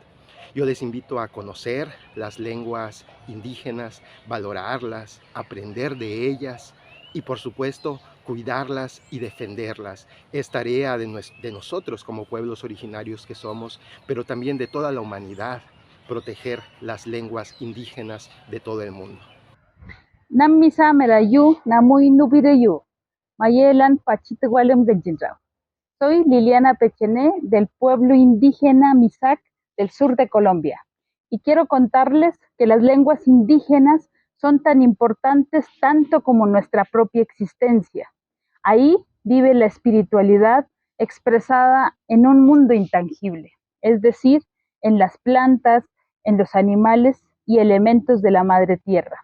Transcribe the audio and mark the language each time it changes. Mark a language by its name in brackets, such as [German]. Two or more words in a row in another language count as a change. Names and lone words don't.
[Spanish] Yo les invito a conocer las lenguas indígenas, valorarlas, aprender de ellas y, por supuesto, cuidarlas y defenderlas. Es tarea de nosotros como pueblos originarios que somos, pero también de toda la humanidad, proteger las lenguas indígenas de todo el mundo. [Guambiano] Namisa merayu, namuy nubireyu, mayelan pachitehualem genjinrao. [Spanish] Soy Liliana Pechené, del pueblo indígena Misak del sur de Colombia, y quiero contarles que las lenguas indígenas son tan importantes tanto como nuestra propia existencia. Ahí vive la espiritualidad expresada en un mundo intangible, es decir, en las plantas, en los animales y elementos de la madre tierra.